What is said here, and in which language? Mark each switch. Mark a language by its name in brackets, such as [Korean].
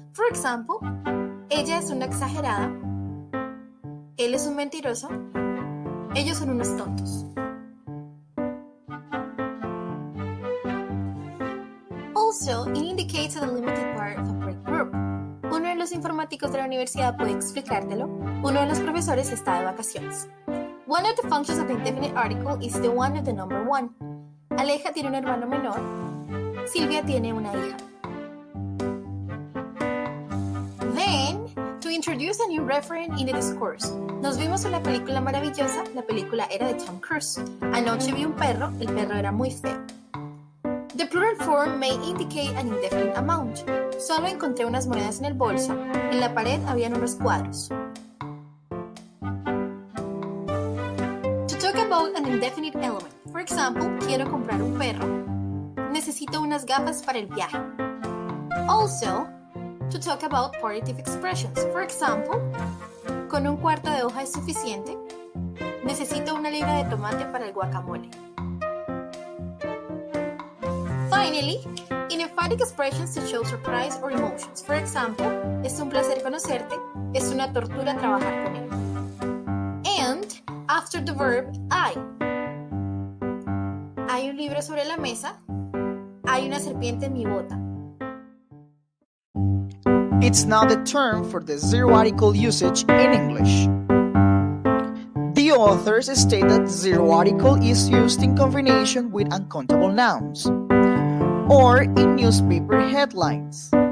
[English] For example, [Spanish] ella es una exagerada, él es un mentiroso, ellos son unos tontos. [English] Also, it indicates a delimited part of a break group. [Spanish] Uno de los informáticos de la universidad puede explicártelo. Uno de los profesores está de vacaciones. [English] One of the functions of the indefinite article is the one of the number one. [Spanish] Aleja tiene un hermano menor. Silvia tiene una hija. [English] Then, to introduce a new referent in the discourse. [Spanish] Nos vimos una película maravillosa. La película era de Tom Cruise. Anoche vi un perro. El perro era muy feo. [English] The plural form may indicate an indefinite amount. [Spanish] Solo encontré unas monedas en el bolso. En la pared habían unos cuadros. [English] To talk about an indefinite element. For example, [Spanish] quiero comprar un perro. Necesito unas gafas para el viaje. [English] Also, to talk about partitive expressions. For example, [Spanish] con un cuarto de hoja es suficiente. Necesito una libra de tomate para el guacamole. [English] Finally, in emphatic expressions to show surprise or emotions. For example, [Spanish] es un placer conocerte, es una tortura trabajar con él. [English] And, after the verb I. [Spanish] Hay un libro sobre la mesa, hay una serpiente en mi bota. [English] It's now the term for the zero article usage in English. The authors state that zero article is used in combination with uncountable nouns or in newspaper headlines.